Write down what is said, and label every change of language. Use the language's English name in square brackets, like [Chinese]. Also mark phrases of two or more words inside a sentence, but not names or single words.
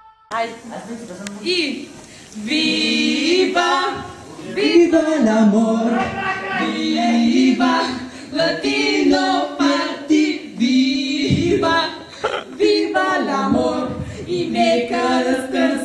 [Italian] И Viva, Viva l'amor, Viva Latino Party, Viva, Viva l'amor, [Bulgarian] и нека